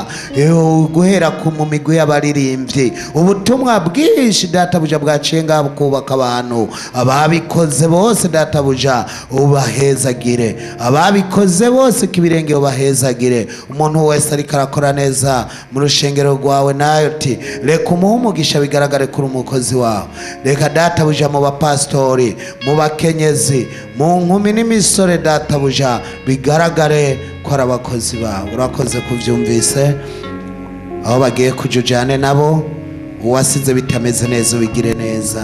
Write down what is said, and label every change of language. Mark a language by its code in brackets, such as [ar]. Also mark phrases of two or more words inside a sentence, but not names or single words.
[rw] Guhera ku mu migwi y'abaririmbyi, ubutumwa bwinshi databuja bwaciye ngaha bukubaka abantu. Ababikoze bose databuja ubahezagire, ababikoze bose kibirenge ubahezagire. Umuntu wese ariko arakora neza mu rushengero rwawe NAOTH, reka umuhe umugisha bigaragare kuri umukozi wawe. Reka databuja mu bapastori, mu bakenyezi, mu nkumi n'imisore databuja bigaragare ko ari abakozi bawe. Urakoze kubyumvise, aho bagiye kujujane nabo uwasize bitameze neza ubigire neza.